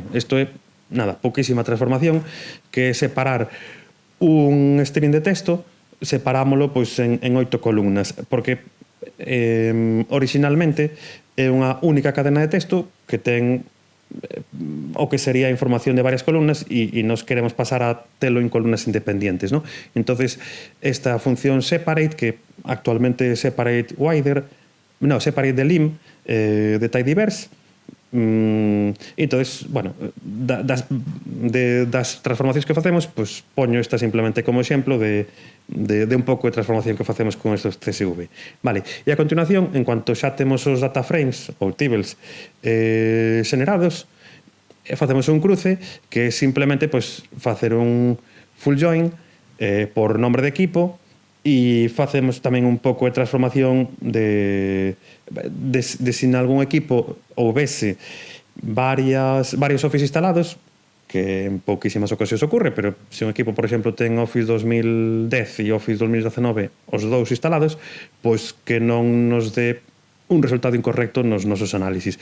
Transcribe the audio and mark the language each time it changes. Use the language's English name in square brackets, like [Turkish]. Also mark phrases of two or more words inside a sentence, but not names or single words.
[Galician] Isto é, nada, pouquísima transformación, que é separar un string de texto, separámolo pois en 8 columnas, porque originalmente é unha única cadena de texto que ten o que sería información de varias columnas e nos queremos pasar a telo en columnas independientes, ¿no? Entonces, esta función separate, que actualmente separate the lim de tidyverse, entonces, bueno, das transformacións que facemos, pues poño esta simplemente como exemplo de un pouco de transformación que facemos con estos CSV. Vale, e a continuación, [Spanish] en cuanto [Galician] xa temos os [English] data frames [Galician] ou tables xenerados, facemos un cruce que é simplemente pues facer un [English] full join [Spanish] por nombre de equipo, [Galician] e facemos tamén un pouco de transformación de se en algún equipo houvese varios Office instalados, que en pouquísimas ocasións ocorre, pero se un equipo, por exemplo, ten Office 2010 e Office 2019 os dous instalados, pois que non nos dé un resultado incorrecto nos nosos análisis.